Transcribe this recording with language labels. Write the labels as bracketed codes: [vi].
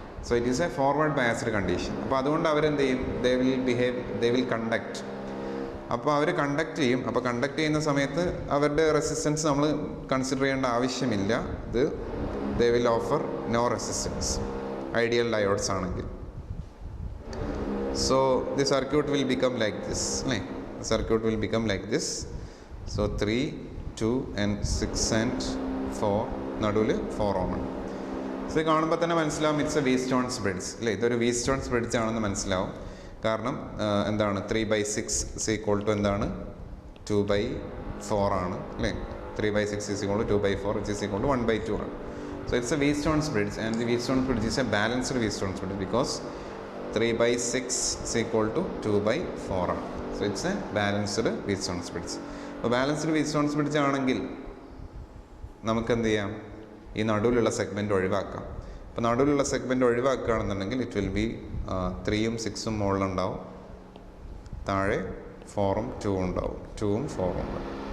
[en] So it is a forward biased condition. [ml] അപ്പോൾ അതുകൊണ്ട് അവരെന്ത് ചെയ്യും, [en] They will conduct. [ml] അപ്പോൾ അവർ കണ്ടക്ട് ചെയ്യും. അപ്പോൾ കണ്ടക്ട് ചെയ്യുന്ന സമയത്ത് അവരുടെ റെസിസ്റ്റൻസ് നമ്മൾ കൺസിഡർ ചെയ്യേണ്ട ആവശ്യമില്ല. [en] ഇത് they will offer no resistance, ideal diodes ആണെങ്കിൽ. So the circuit will become like this. The circuit will become like this. So 3, 2 and 6 and 4 [ml] നടുവിൽ 4 ohm ആണ്. സോ ഇത് കാണുമ്പോൾ തന്നെ മനസ്സിലാവും [en] it's a Wheatstone's bridge [ml] അല്ലേ. ഇതൊരു വീസ്റ്റോൺസ് ബ്രിഡ്ജ് ആണെന്ന് മനസ്സിലാവും. കാരണം എന്താണ് 3/6 = എന്താണ് 2/4 ആണ് അല്ലേ. [en] 3/6 = 2/4 which is equal to 1/2 ആണ്. So it's a Wheatstone's bridge, and the Wheatstone's bridge is a balanced Wheatstone's bridge because 3/6 is equal to 2/4 ആണ്. So it's a balanced Wheatstone's bridge. [ml] അപ്പോൾ ബാലൻസ്ഡ് Wheatstone's bridge ആണെങ്കിൽ നമുക്ക് എന്ത് ചെയ്യാം, ഈ നടുവിലുള്ള segment ഒഴിവാക്കാം. അപ്പോൾ നടുവിലുള്ള സെഗ്മെൻറ്റ് ഒഴിവാക്കുകയാണെന്നുണ്ടെങ്കിൽ [en] it will be [ml] 3ഉം 6ഉം മുകളിലുണ്ടാവും, താഴെ 4ഉം 2ഉം ഉണ്ടാവും, 2ഉം 4ഉം ഉണ്ടാവും.